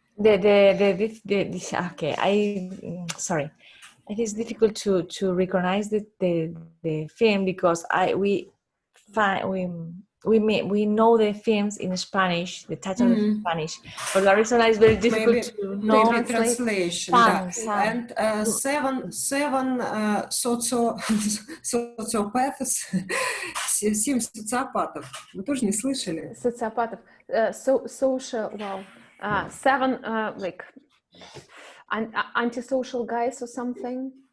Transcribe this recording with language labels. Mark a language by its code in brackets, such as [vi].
[en] Okay, sorry. It is difficult to recognize the film, because we know the films in Spanish, the title in Spanish. For that reason, it's very difficult to know. Maybe translation. [ru] And 7 социопатов, 7 социопатов. Вы тоже не слышали? Социопатов. [en] Social. Wow. 7 like antisocial guys or something.